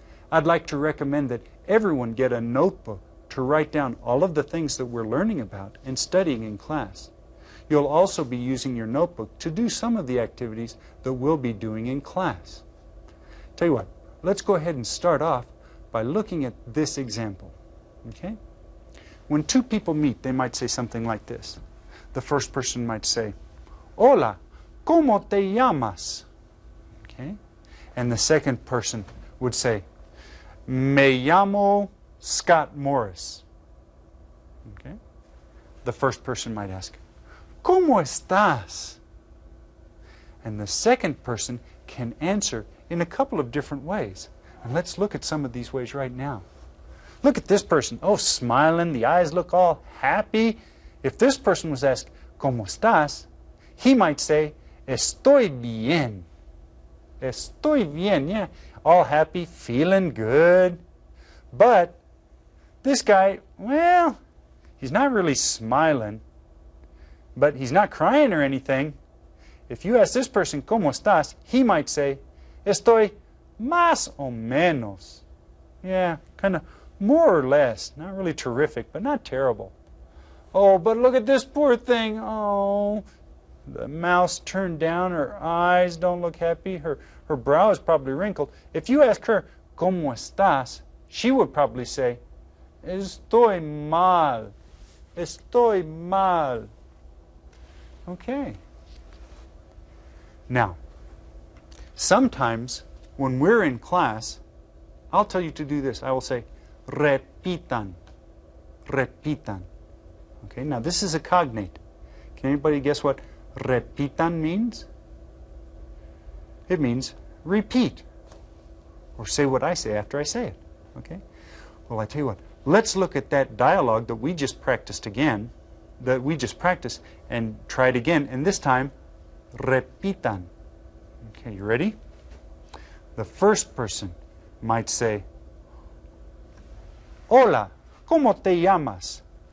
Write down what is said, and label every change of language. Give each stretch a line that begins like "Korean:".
English: I'd like to recommend that everyone get a notebook to write down all of the things that we're learning about and studying in class. You'll also be using your notebook to do some of the activities that we'll be doing in class. Tell you what, let's go ahead and start off by looking at this example. Okay? When two people meet, they might say something like this. The first person might say,
Spanish: Hola, ¿cómo te llamas?
English: Okay? And the second person would say,
Spanish: Me llamo Scott Morris.
English: Okay? The first person might ask,
Spanish: ¿Cómo estás?
English: And the second person can answer in a couple of different ways. And let's look at some of these ways right now. Look at this person. Oh, smiling. The eyes look all happy. If this person was asked,
Spanish: ¿Cómo estás?
English: He might say,
Spanish: Estoy bien. Estoy bien.
English: Yeah, all happy, feeling good. But this guy, well, he's not really smiling, but he's not crying or anything. If you ask this person,
Spanish: ¿Cómo estás?
English: He might say,
Spanish: Estoy más o menos.
English: Yeah, kind of more or less. Not really terrific, but not terrible. Oh, but look at this poor thing. Oh, the mouth's turned down. Her eyes don't look happy. Her brow is probably wrinkled. If you ask her,
Spanish: ¿Cómo estás?
English: She would probably say,
Spanish: Estoy mal. Estoy mal.
English: Okay. Now, sometimes when we're in class, I'll tell you to do this. I will say,
Spanish: repitan. Repitan.
English: Okay, now this is a cognate. Can anybody guess what repitan means? It means repeat. Or say what I say after I say it. Okay? Well, I tell you what. Let's look at that dialogue that we just practiced again. That we just practiced and try it again. And this time,
Spanish: repitan.
English: Okay, you ready? The first person might say,
Spanish: Hola, ¿cómo te llamas?